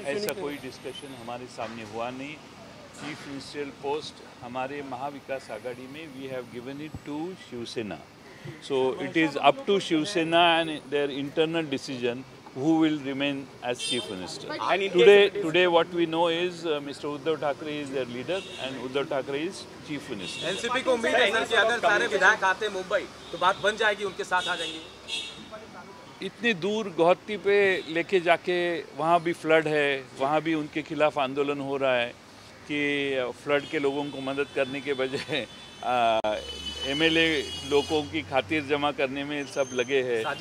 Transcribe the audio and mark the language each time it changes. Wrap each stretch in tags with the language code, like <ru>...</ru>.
<hi>ऐसा कोई डिस्कशन हमारे सामने हुआ नहीं. चीफ मिनिस्ट्रियल पोस्ट हमारे महाविकास आघाड़ी में</hi> <en>We have given it to Shiv Sena. So it is up to Shiv Sena and their internal decision who will remain as chief minister. Today what we know is Mr. Uddhav Thackeray is their leader and Uddhav Thackeray is chief minister.</en> <hi>NCP को उम्मीद है sir कि अगर सारे विधायक आते मुंबई तो बात बन जाएगी, उनके साथ आ जाएंगे. इतनी दूर गौहत्ती पे लेके जाके वहाँ भी फ्लड है, वहाँ भी उनके खिलाफ आंदोलन हो रहा है कि फ्लड के लोगों को मदद करने के बजाय एमएलए लोगों की खातिर जमा करने में सब लगे हैं।</hi>